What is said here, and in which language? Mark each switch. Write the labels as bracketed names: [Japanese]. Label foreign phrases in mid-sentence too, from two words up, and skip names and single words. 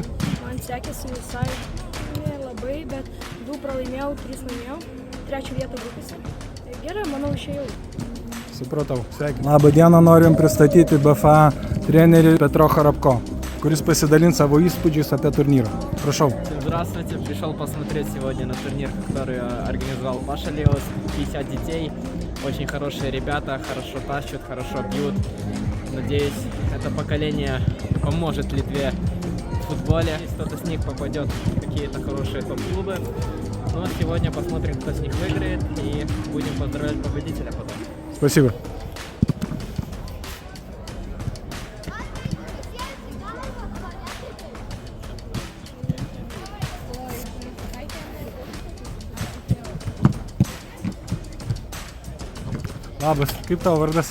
[Lithuanian] Man sekėsi visai nelabai, bet 2 pralaimėjau, 3 laimėjau. 3 vietą grupėse. Gerai, manau, išėjau. Supratau. Sveikinu. Labą dieną, norim pristatyti BFA trenerį Petro Харапко, kuris pasidalins savo įspūdžiais apie турнирą. Prašau. [Russian] Здравствуйте, пришел посмотреть сегодня на турнир, который организовал Паша Леос. 50 детей, очень хорошие ребята, хорошо тащат, хорошо бьют. Надеюсь, это поколение поможет Литве в футболе. Если кто-то с них попадет в какие-то хорошие топ-клубы. Но сегодня посмотрим, кто с них выиграет, и будем поздравлять победителя потом. Спасибо. [Lithuanian] Labas, kaip tavo vardas?